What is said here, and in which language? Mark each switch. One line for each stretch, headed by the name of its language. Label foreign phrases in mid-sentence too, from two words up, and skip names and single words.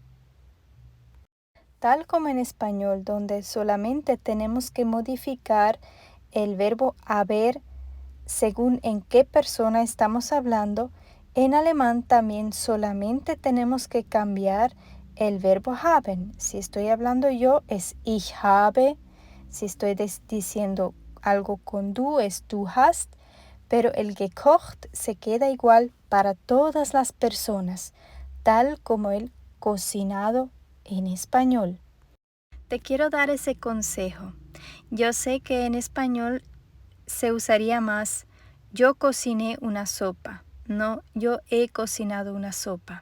Spanish: Tal como en español, donde solamente tenemos que modificar el verbo haber según en qué persona estamos hablando, en alemán también solamente tenemos que cambiar el verbo haben. Si estoy hablando yo es
German: ich habe,
Spanish: si estoy diciendo algo con du es
German: du hast,
Spanish: pero el gekocht se queda igual para todas las personas, tal como el cocinado en español. Te quiero dar ese consejo. Yo sé que en español se usaría más yo cociné una sopa, no yo he cocinado una sopa.